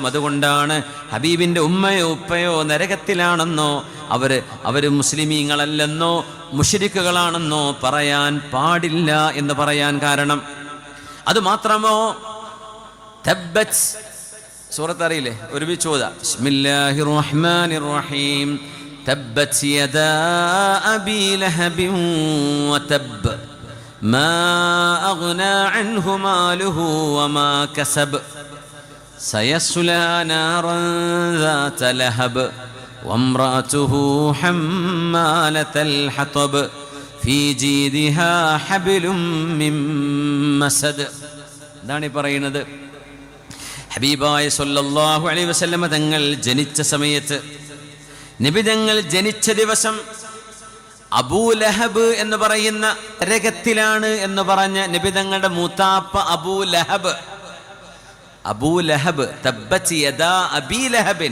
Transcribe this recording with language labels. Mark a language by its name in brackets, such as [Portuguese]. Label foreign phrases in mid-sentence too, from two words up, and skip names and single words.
[Malayalam] അതുകൊണ്ടാണ് ഹബീബിൻ്റെ ഉമ്മയോ ഉപ്പയോ നരകത്തിലാണെന്നോ അവര് മുസ്ലിമീങ്ങളല്ലെന്നോ മുശ്രിക്കുകളാണെന്നോ പറയാൻ പാടില്ല എന്ന് പറയാൻ കാരണം. അതുമാത്രമോ, തബ്ബത് സൂറത്ത് അറിയില്ലേ, ഒരുമിച്ച് ഓതാ. [Arabic] بسم الله الرحمن الرحيم. تبت يدا أبي لهب وتب ما أغنى عنه ماله وما كسب سيصلى نارا ذات لهب وامرأته حمالة الحطب في جيدها حبل من مسد. [Malayalam] ഇതാണ് പറയുന്നത്. ഹബീബായ [Arabic] صلى الله عليه وسلم [Malayalam] തങ്ങൾ ജനിച്ച സമയത്ത്, നബിതങ്ങൾ ജനിച്ച ദിവസം അബൂ ലഹബ് എന്ന് പറയുന്ന നരകത്തിലാണ് എന്ന് പറഞ്ഞ നബിതങ്ങളുടെ മൂത്താപ്പ അബൂ ലഹബ് [Arabic] تبت يدا أبي لهب.